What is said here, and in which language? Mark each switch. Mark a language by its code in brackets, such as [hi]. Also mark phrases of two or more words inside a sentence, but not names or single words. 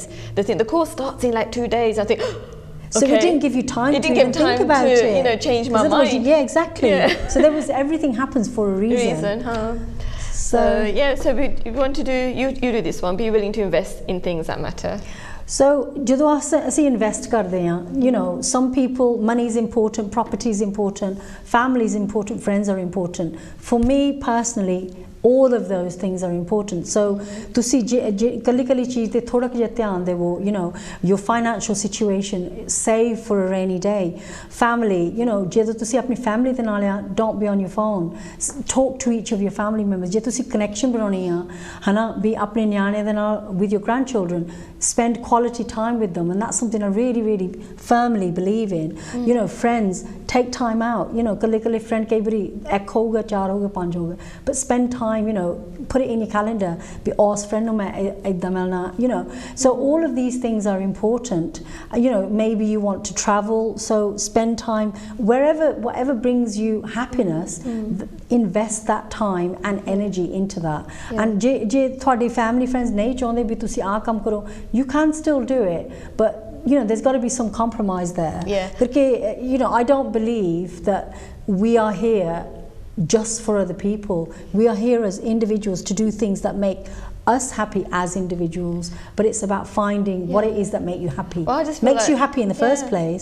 [en] The course starts in like 2 days. I think. So it didn't give you time to think about it. Change my mind. Yeah, exactly. So there was everything happens for a reason. So so we want to do, you do this one, be willing to invest in things that matter. [pa] So ਜਦੋਂ ਅਸੀਂ invest ਕਰਦੇ ਆ, [en] some people, money is important, property is important, family is important, friends are important. For me personally, all of those things are important. [pa] So ਤੁਸੀਂ ਕੱਲੀ ਚੀਜ਼ ਤੇ ਥੋੜਾ ਜਿਹਾ ਧਿਆਨ ਦੇਵੋ, [en] your financial situation, save for a rainy day. Family, [pa] ਜਦੋਂ ਤੁਸੀਂ ਆਪਣੀ family ਦੇ ਨਾਲ ਆ, [en] don't be on your phone, talk to each of your family members. [pa] ਜੇ ਤੁਸੀਂ connection ਬਣਾਉਣੀ ਆ, ਹਨਾ, ਵੀ ਆਪਣੇ ਨਿਆਣੇ ਦੇ ਨਾਲ, [en] with your grandchildren, spend quality time with them, and that's something I really, really firmly believe in. Friends, take time out. [pa] ਕੱਲੇ friend ਕਈ ਵਾਰੀ ਇੱਕ ਹੋਊਗਾ, 4 ਹੋਊਗਾ, 5 ਹੋਊਗਾ, [en] but spend time, put it in your calendar, be ask friend [pa] ਨੂੰ ਮੈਂ ਇੱਦਾਂ ਮਿਲਣਾ, [en] so all of these things are important. Maybe you want to travel, so spend time whatever brings you happiness, invest that time and energy into that. [pa] And ਜੇ ਤੁਹਾਡੇ [en] family friends [pa] ਨਹੀਂ ਚਾਹੁੰਦੇ ਵੀ ਤੁਸੀਂ ਆਹ ਕੰਮ ਕਰੋ, [en] you can still do it, but there's got to be some compromise there. Because I don't believe that we are here just for other people. We are here as individuals to do things that make us happy as individuals, but it's about finding what it is that makes you happy, makes you happy in the first place.